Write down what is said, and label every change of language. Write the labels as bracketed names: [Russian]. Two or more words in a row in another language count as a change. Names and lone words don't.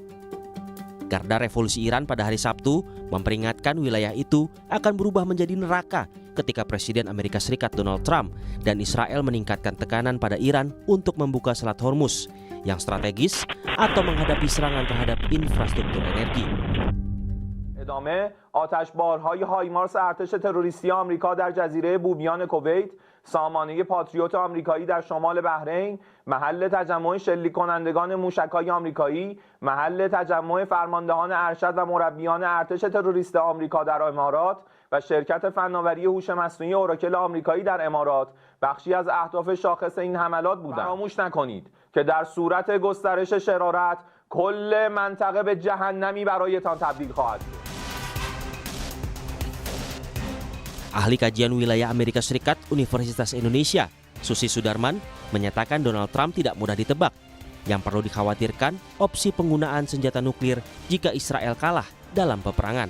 [Indonesian] Garda Revolusi Iran pada hari Sabtu memperingatkan wilayah itu akan berubah menjadi neraka ketika Presiden Amerika Serikat Donald Trump dan Israel meningkatkan tekanan pada Iran untuk membuka Selat Hormuz yang strategis atau menghadapi serangan terhadap infrastruktur energi. [Persian] ادامه آتشبارهای هایمارس ارتش تروریستی آمریکا در جزیره بومیان کویت، سامانه پاتریوت آمریکایی در شمال بحرین، محل تجمع شلیک کنندگان موشک‌های آمریکایی، محل تجمع فرماندهان ارشد و مربیان ارتش تروریست آمریکا در امارات و شرکت فناوری هوش مصنوعی اوراکل آمریکایی در امارات بخشی از اهداف شاخص این حملات بودند. فراموش نکنید که در صورت گسترش شرارت کل منطقه به جهنمی برایتان تبدیل خواهد شد. [Indonesian] Ahli kajian wilayah Amerika Serikat Universitas Indonesia, Susi Sudarman, menyatakan Donald Trump tidak mudah ditebak. Yang perlu dikhawatirkan opsi penggunaan senjata nuklir jika Israel kalah dalam peperangan.